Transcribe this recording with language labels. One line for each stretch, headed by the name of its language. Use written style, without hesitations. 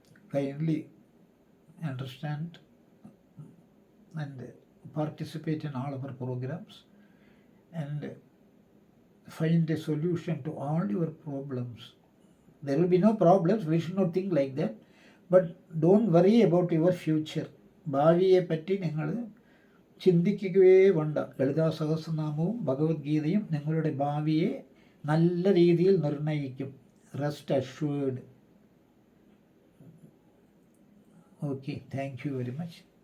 English: Kindly understand and participate in all our programs and find a solution to all your problems. There will be no problems. We should not think like that. But don't worry about your future.
Malayalam: ഭാവിയെ പറ്റി നിങ്ങൾ ചിന്തിക്കുകയേ വേണ്ട. ലളിതാ സഹസ്രനാമവും ഭഗവത്ഗീതയും നിങ്ങളുടെ ഭാവിയെ നല്ല രീതിയിൽ നിർണ്ണയിക്കും.
English: Rest assured. Okay, thank you very much.